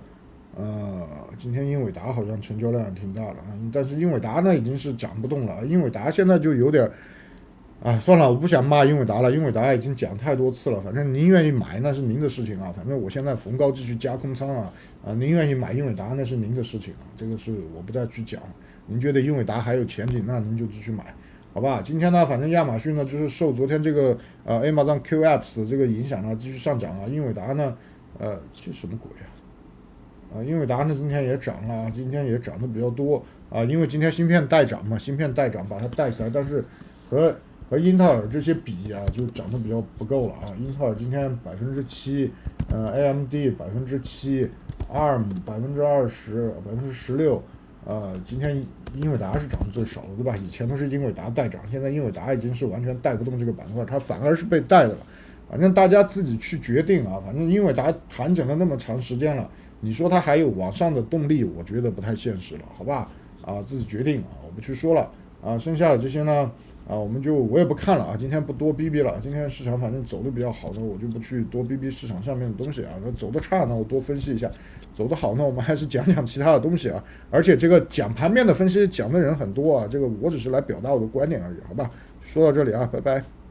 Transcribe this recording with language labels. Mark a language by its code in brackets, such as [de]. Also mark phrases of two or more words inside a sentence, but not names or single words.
[zh] 今天英偉達好像成交量挺大的但是英偉達呢已經是漲不動了，英偉達現在就有點算了，我不想罵英偉達了，英偉達已經講太多次了，反正您願意買那是您的事情反正我現在逢高繼續加空倉您願意買英偉達那是您的事情這個是我不再去講，您覺得英偉達還有前景，那您就繼續買，好吧？今天呢，反正亞馬遜呢就是受昨天這個Amazon Q Apps 的這個影響呢繼續上漲英偉達呢這什麼鬼英偉達呢今天也漲了，今天也漲得比較多因為今天芯片帶漲嘛，芯片帶漲把它帶起來，但是和英特爾這些比就漲得比較不夠了英特爾今天7%AMD 7%ARM 20%16%今天英偉達是漲得最少的，對吧？以前都是英偉達帶漲，現在英偉達已經是完全帶不動這個板塊，它反而是被帶的了。反正大家自己去決定反正英偉達盤整了那麼長時間了，你說它還有往上的動力，我覺得不太現實了，好吧？自己決定我不去說了剩下的這些呢我也不看了今天不多逼逼了，今天市場反正走的比較好呢，我就不去多逼逼市場上面的東西那走的差呢，我多分析一下；走的好呢，我們還是講講其他的東西而且這個講盤面的分析講的人很多這個我只是來表達我的觀點而已，好吧？說到這裡拜拜。